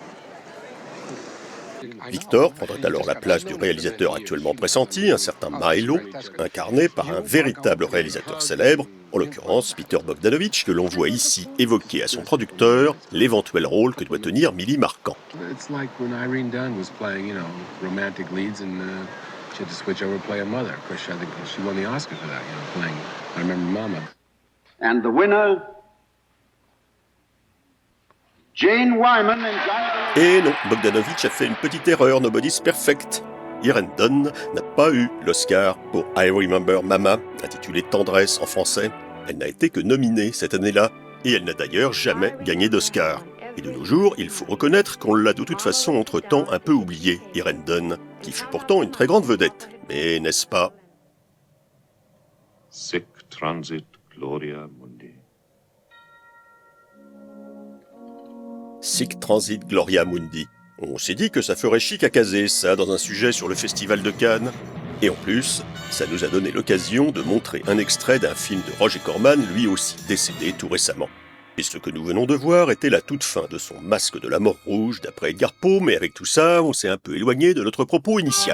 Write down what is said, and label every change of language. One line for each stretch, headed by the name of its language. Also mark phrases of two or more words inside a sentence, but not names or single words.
French: Victor prendrait alors la place du réalisateur actuellement pressenti, un certain Milo, incarné par un véritable réalisateur célèbre, en l'occurrence Peter Bogdanovich, que l'on voit ici évoquer à son producteur l'éventuel rôle que doit tenir Billy Marquand.
English: And the winner, Jane Wyman and Jonathan...
French: Et non, Bogdanovich a fait une petite erreur,
English: Nobody's Perfect.
French: Irene Dunne n'a pas eu l'Oscar pour I Remember Mama, intitulé Tendresse en français. Elle n'a été que nominée cette année-là, et elle n'a d'ailleurs jamais gagné d'Oscar. Et de nos jours, il faut reconnaître qu'on l'a de toute façon entre-temps un peu oubliée, Irene Dunne, qui fut pourtant une très grande vedette. Mais n'est-ce pas?
Latin: Sic transit gloria mundi. Sic transit gloria mundi.
French: On s'est dit que ça ferait chic à caser ça dans un sujet sur le Festival de Cannes. Et en plus, ça nous a donné l'occasion de montrer un extrait d'un film de Roger Corman, lui aussi décédé tout récemment. Et ce que nous venons de voir était la toute fin de son Masque de la Mort Rouge d'après Edgar Poe, mais avec tout ça, on s'est un peu éloigné de notre propos initial.